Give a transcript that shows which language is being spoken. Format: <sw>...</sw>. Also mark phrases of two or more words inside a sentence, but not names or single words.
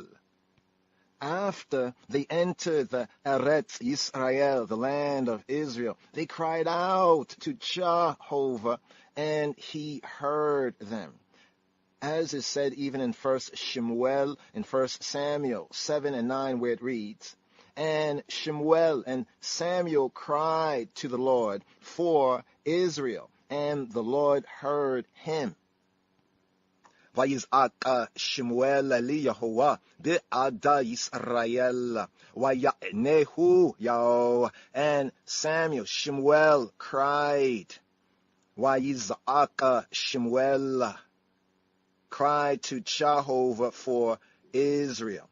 <en>After they entered the Eretz Yisrael, the land of Israel, they cried out to Jehovah, and he heard them. As is said even in 1 Samuel 7 and 9, where it reads, and Shemuel and Samuel cried to the Lord for Israel, and the Lord heard him.</en> <he>וַיִּזְעַק שְׁמוּאֵל אֶל יְהוָה בְּעַד יִשְׂרָאֵל וַיַּעֲנֵהוּ יְהוָה,</he> <en>and Shemuel cried. Vayiz'ak Shemuel cried to Jehovah for Israel.</en>